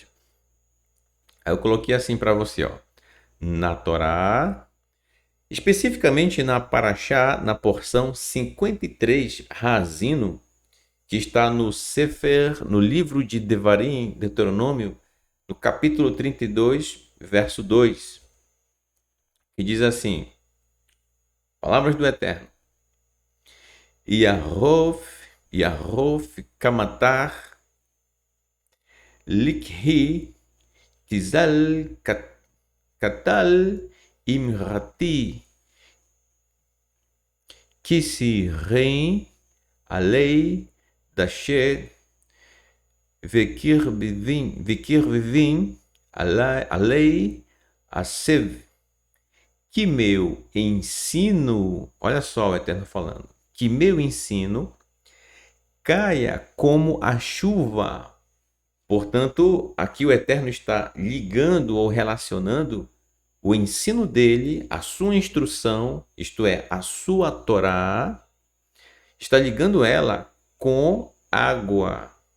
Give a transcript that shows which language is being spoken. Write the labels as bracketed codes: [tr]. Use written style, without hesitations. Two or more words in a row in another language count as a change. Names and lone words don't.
[pt] Aí eu coloquei assim para você, ó. Na Torá, especificamente na Parashá, na porção 53, Razino, que está no Sefer, no livro de Devarim, Deuteronômio, no capítulo 32, verso 2, que diz assim, palavras do Eterno. [he] יערף כמטר לקחי תזל כטל אמרתי כשעירם עלי דשא וכרביבים עלי עשב. [pt] Que meu ensino, olha só o Eterno falando, que meu ensino caia como a chuva. Portanto, aqui o Eterno está ligando ou relacionando o ensino dele, a sua instrução, isto é, a sua Torá, está ligando ela com água.